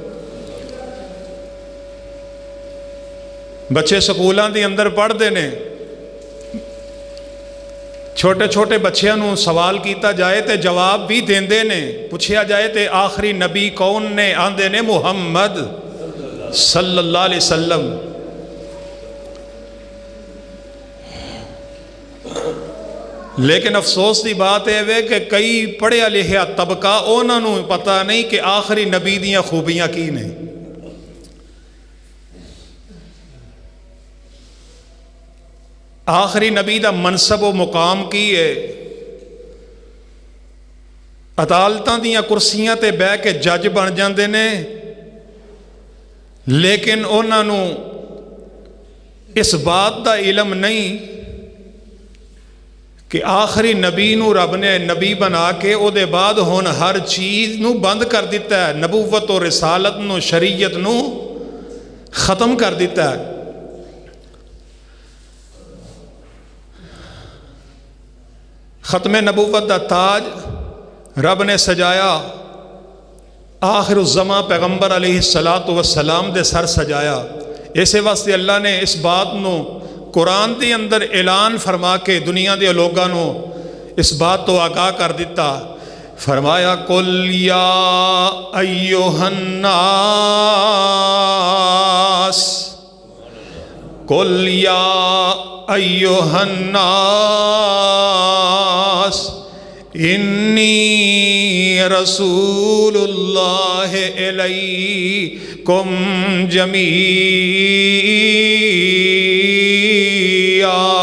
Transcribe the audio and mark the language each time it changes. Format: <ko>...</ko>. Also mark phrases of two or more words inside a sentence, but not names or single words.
<pa>بچے سکولاں دے اندر پڑھ دے نے، چھوٹے چھوٹے بچیاں نو سوال کیتا جائے تے جواب بھی دیندے نے، پوچھیا جائے تے آخری نبی کون نے؟ آندے نے محمد</pa> <ar>صلی اللہ علیہ وسلم۔</ar> <pa>لیکن افسوس دی بات ہے کہ کئی پڑھیا لکھیا طبقہ انہاں نو پتہ نہیں کہ آخری نبی دیاں خوبیاں کی نے۔ آخری نبی دا منصب و مقام کی ہے؟ عدالتاں دیاں کرسیاں تے بہ کے جج بن جاندے نے، لیکن انہاں نو اس بات دا علم نہیں کہ آخری نبی نو رب نے نبی بنا کے او دے بعد ہن ہر چیز نو بند کر دیتا ہے، نبوت و رسالت نو شریعت نو ختم کر دیتا ہے۔ ختم نبوت دا تاج رب نے سجایا، آخر الزمان پیغمبر علیہ السلام دے سر سجایا۔ اسے واسطے اللہ نے اس بات نو قرآن دے اندر اعلان فرما کے دنیا دے لوگاں نو اس بات تو آگاہ کر دیتا، فرمایا</pa> <ar>قل یا ایھا الناس، قل یا ایھا الناس انی رسول اللہ الیکم جمیعا۔</ar>